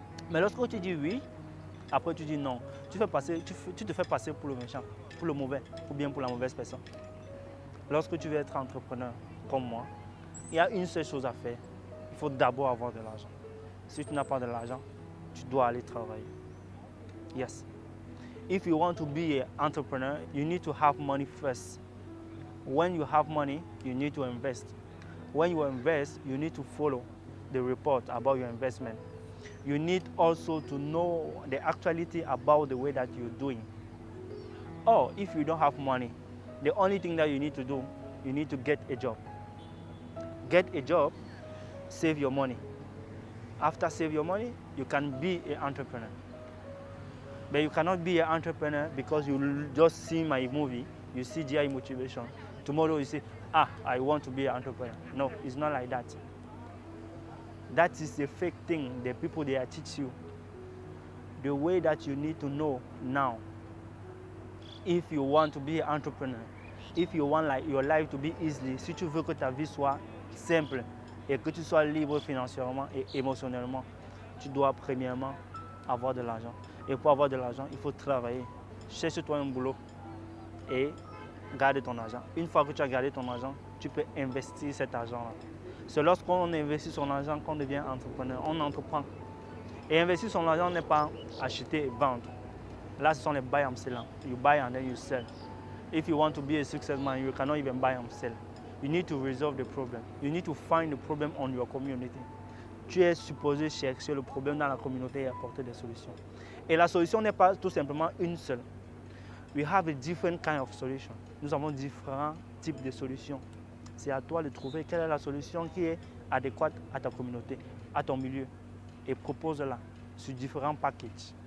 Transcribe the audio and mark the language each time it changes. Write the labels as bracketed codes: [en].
[fr] Mais lorsque tu dis oui, après tu dis non, tu te fais passer pour le méchant, pour le mauvais ou bien pour la mauvaise personne. Lorsque tu veux être entrepreneur comme moi, il y a une seule chose à faire. Il faut d'abord avoir de l'argent. Si tu n'as pas de l'argent, tu dois aller travailler. [en] Yes. If you want to be an entrepreneur, you need to have money first. When you have money, you need to invest. When you invest, you need to follow the report about your investment. You need also to know the actuality about the way that you're doing. Or if you don't have money, the only thing that you need to do, you need to get a job. Get a job, save your money. After save your money, you can be an entrepreneur. But you cannot be an entrepreneur because you just see my movie, you see GI Motivation. Tomorrow you say, I want to be an entrepreneur. No, it's not like that. That is a fake thing. The people they teach you. The way that you need to know now. If you want to be an entrepreneur, if you want your life to be easy, [fr] si tu veux que ta vie soit simple et que tu sois libre financièrement et émotionnellement, tu dois premièrement avoir de l'argent. Et pour avoir de l'argent, il faut travailler. Cherche-toi un boulot et garder ton argent. Une fois que tu as gardé ton argent, tu peux investir cet argent-là. C'est lorsqu'on investit son argent qu'on devient entrepreneur. On entreprend. Et investir son argent n'est pas acheter et vendre. Là, ce sont les buy and sell. [en] You buy and then you sell. If you want to be a successful man, you cannot even buy and sell. You need to resolve the problem. You need to find the problem on your community. [fr] Tu es supposé chercher le problème dans la communauté et apporter des solutions. Et la solution n'est pas tout simplement une seule. [en] We have a different kind of solution. [fr] Nous avons différents types de solutions. C'est à toi de trouver quelle est la solution qui est adéquate à ta communauté, à ton milieu, et propose-la sur différents packages.